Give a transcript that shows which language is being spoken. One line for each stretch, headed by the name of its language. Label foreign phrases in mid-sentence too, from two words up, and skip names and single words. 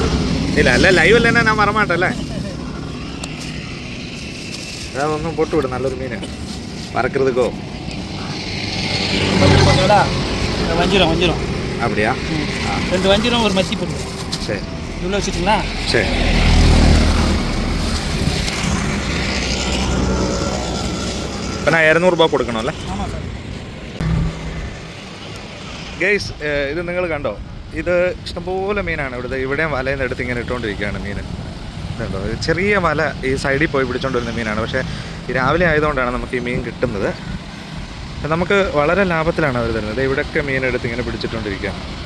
Tamil: இல்லை இல்லை லைவ் இல்லைன்னா நான் வரமாட்டேன்ல. ஏதாவது ஒன்றும் போட்டு விடு, நல்லொரு மீன் மறக்கிறதுக்கோ. வஞ்சிரம் அப்படியா? 2 வஞ்சிரம் ஒரு மத்தி போட்டு. சரி, இவ்வளோ வச்சுட்டிங்களா? சரி. இப்போ நான் 200
Malayalam: രൂപ കൊടുക്കണമല്ലേ?
Tamil: ஆமாம் சார்.
Malayalam: ഗൈസ്, ഇത് നിങ്ങൾ കണ്ടോ? ഇത് ഇഷ്ടംപോലെ മീനാണ്. ഇവിടെയും വലയിൽ നിന്ന് എടുത്ത് ഇങ്ങനെ ഇട്ടുകൊണ്ടിരിക്കുകയാണ് മീൻ. ഇതുണ്ടോ? ചെറിയ വല ഈ സൈഡിൽ പോയി പിടിച്ചുകൊണ്ട് വരുന്ന മീനാണ്. പക്ഷേ ഈ രാവിലെ ആയതുകൊണ്ടാണ് നമുക്ക് ഈ മീൻ കിട്ടുന്നത്. നമുക്ക് വളരെ ലാഭത്തിലാണ് അവർ തരുന്നത്. ഇവിടെയൊക്കെ മീനെടുത്ത് ഇങ്ങനെ പിടിച്ചിട്ടുകൊണ്ടിരിക്കുകയാണ്.